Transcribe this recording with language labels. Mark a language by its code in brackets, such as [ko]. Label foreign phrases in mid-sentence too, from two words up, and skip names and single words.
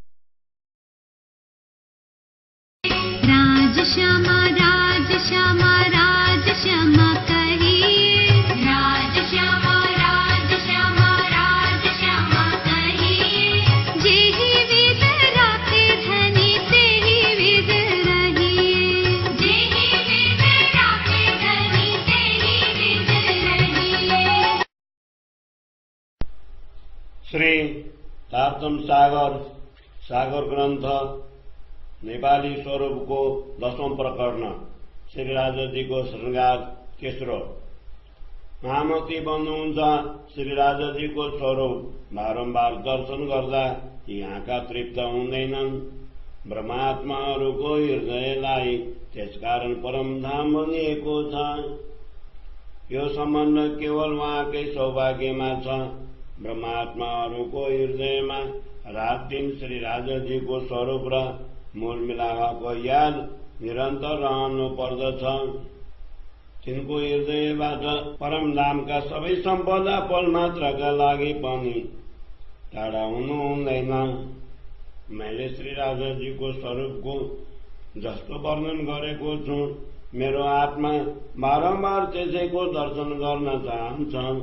[hi] राजश्यामा राजश्यामा राजश्यामा कहिए, राजश्यामा राजश्यामा राजश्यामा कहिए। जेहि विद राखे धनी तेहि विद रहिए, जेहि विद राखे धनी तेहि विद रहिए। [ne] श्री तारतम सागर ग्रंथ नेपाली स्वरूप को 10वां प्रकरण श्री राजा जी को श्रृंगार तेस्रो। महामती बन्नुहुन्छ श्री राजा जी को स्वरूप बारम्बार दर्शन गर्दा यहाँका तृप्त हुँदैनन्। ब्रह्मात्माहरूको हृदयलाई त्यसकारण परम धाम भनिएको छ। यो सम्बन्ध केवल उहाँकै सौभाग्यमा छ। ब्रह्मात्माहरूको हृदयमा रात दिन श्री राजा जी को स्वरूप र मूल मिलाएको याद निरन्तर रहनु पर्दछ। तिनको हृदयबाट परम धामका सबै सम्पदा पल मात्रका लागि पनि टाढा हुनु हुँदैन। मैले श्री राजा जी को स्वरूपको जस्तो वर्णन गरेको छु, मेरो आत्मा बारम्बार त्यसैको दर्शन गर्न चाहन्छ।